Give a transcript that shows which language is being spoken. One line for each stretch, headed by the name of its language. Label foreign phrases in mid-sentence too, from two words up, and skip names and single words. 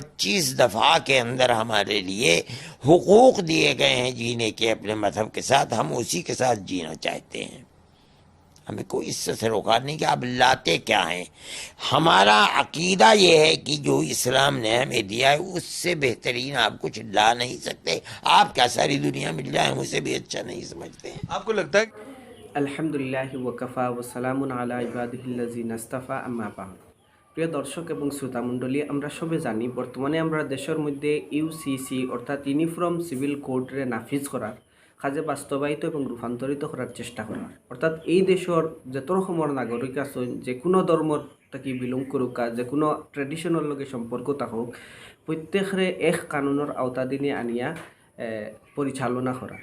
Urdu: 25 دفعہ کے اندر ہمارے لیے حقوق دیے گئے ہیں جینے کے اپنے مذہب کے ساتھ، ہم اسی کے ساتھ جینا چاہتے ہیں. ہمیں کوئی اس سے روکا نہیں کہ آپ لاتے کیا ہیں. ہمارا عقیدہ یہ ہے کہ جو اسلام نے ہمیں دیا ہے اس سے بہترین آپ کچھ لا نہیں سکتے. آپ کیا ساری دنیا مل جائے ہم اسے بھی اچھا نہیں سمجھتے ہیں. آپ کو لگتا ہے
Arabic: الحمد لله وكفى وسلام على عباده الذين اصطفى أما بعد.
Bangla: প্রিয় দর্শক এবং শ্রোতামণ্ডলী, আমরা সবে জানি বর্তমানে আমরা দেশের মধ্যে ইউসিসি অর্থাৎ ইউনিফর্ম সিভিল কোডরে নাফিজ করার কাজে বাস্তবায়িত এবং রূপান্তরিত করার চেষ্টা করার, অর্থাৎ এই দেশের যত রকমের নাগরিক আছেন যে কোনো ধর্মর থাকি বিলং করুক, যে কোনো ট্রেডিশনের লগে সম্পর্ক থাকুক, প্রত্যেকরে এক কানুনের আওতাধীনে আনিয়া পরিচালনা করা।